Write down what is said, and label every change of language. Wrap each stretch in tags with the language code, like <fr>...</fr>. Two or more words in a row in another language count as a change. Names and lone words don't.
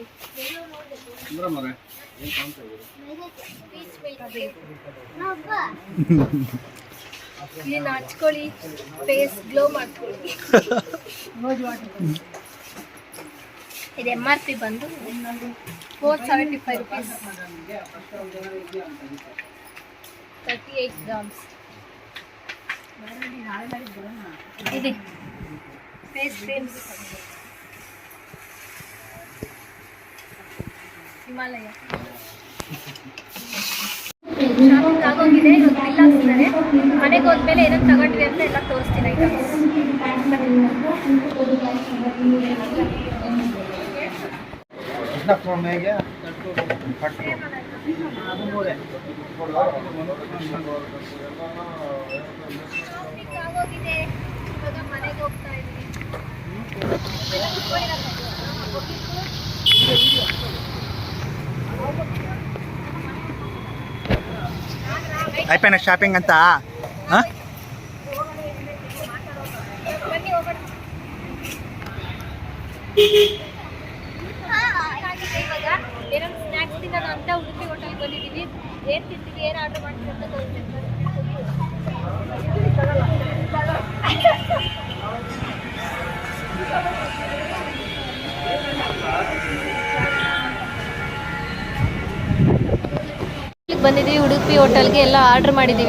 <kn>ಏನ್ ಕಾಣ್ತಾ ಇದೆ ಇಲ್ಲಿ ನಾಚ್ಕೊಳ್ಳಿ</kn> <en>face glow</en> <kn>ಮಾಡ್ಕೊಳ್ಳಿ. ಇದು MRP ಬಂದು 475 rupees, 38 grams. ఇది</kn> <en>face creams</en> <kn>ಹಿಮಾಲಯ. ಶಾಪಿಂಗ್ ಆಗೋಗಿದೆ, ಇವಾಗ ಬಿಲ್ ಹಾಕ್ತಿದ್ದಾರೆ. ಮನೆಗೆ ಹೋದ್ಮೇಲೆ ಏನೇನು ತಗೊಂಡ್ವಿ ಅಂತ ಎಲ್ಲ ತೋರಿಸ್ತೀನಿ ಐಟಮ್ಸ್. ಶಾಪಿಂಗ್ ಆಗೋಗಿದೆ, ಇವಾಗ ಮನೆಗೆ ಹೋಗ್ತಾ ಇದ್ವಿ.</kn> <te>అయిపోయిన షాపింగ్ అంతా</te> <kn>ಬನ್ನಿ ಹೋಗೋಣ. ಇವಾಗ ಏನಾದ್ರು ಸ್ನ್ಯಾಕ್ಸ್ ತಿನ್ನೋಣ ಅಂತ ಉಡುಪಿ ಹೋಟೆಲ್ಗೆ ಬಂದಿದ್ದೀವಿ. ಏನು ತಿಂತೀವಿ, ಏನು ಆರ್ಡರ್ ಮಾಡ್ತೀವಿ ಅಂತ ತೋರಿಸ್ತೀನಿ. ಬಂದಿದ್ದೀವಿ ಉಡುಪಿ ಹೋಟೆಲ್ಗೆ, ಎಲ್ಲ ಆರ್ಡ್ರ್ ಮಾಡಿದ್ದೀವಿ.</kn>